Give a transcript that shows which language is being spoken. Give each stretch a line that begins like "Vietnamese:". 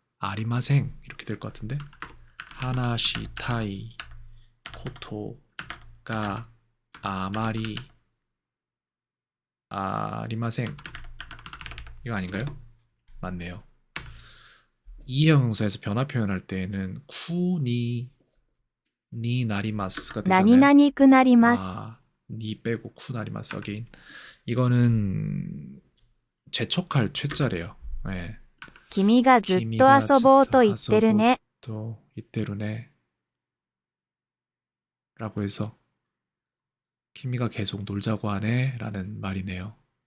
Korean: 아리마생 이렇게 될 것 같은데
Japanese: 하나시타이 코토가 아마리 아리마생
Korean: 이거 아닌가요? 맞네요. 이형용사에서 변화 표현할 때에는 쿠니 니 나리마스가
Japanese: 何
Korean: 되잖아요.
Japanese: 々くなります。
Korean: 아, 니 빼고 쿠 나리마스 어게인. 이거는 재촉할 최자래요. 네.
Japanese: 君がずっと遊ぼうと言ってるね。
Korean: 또 이때로네 라고 해서 키미가 계속 놀자고 하네 라는 말이네요.